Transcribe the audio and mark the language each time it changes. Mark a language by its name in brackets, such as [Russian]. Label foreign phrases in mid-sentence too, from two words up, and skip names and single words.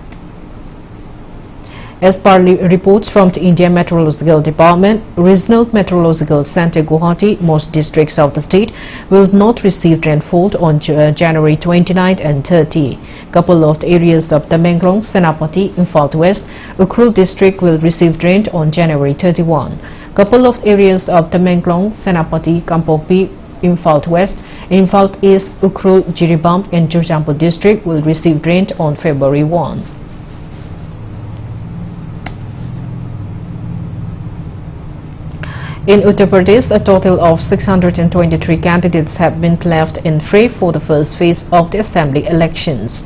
[English] As per reports from the India Meteorological Department, Regional Meteorological Center Guwahati, most districts of the state will not receive rainfall on January 29 and 30. Couple of areas of Tamenglong, Senapati, Imphal West, Ukhrul district will receive rain on January 31. Couple of areas of Tamenglong, Senapati, Kampokpi, Imphal West, Imphal East, Ukhrul, Jiribam and Jurjampu district will receive rain on February 1. In Uttar Pradesh, a total of 623 candidates have been left in fray for the first phase of the assembly elections.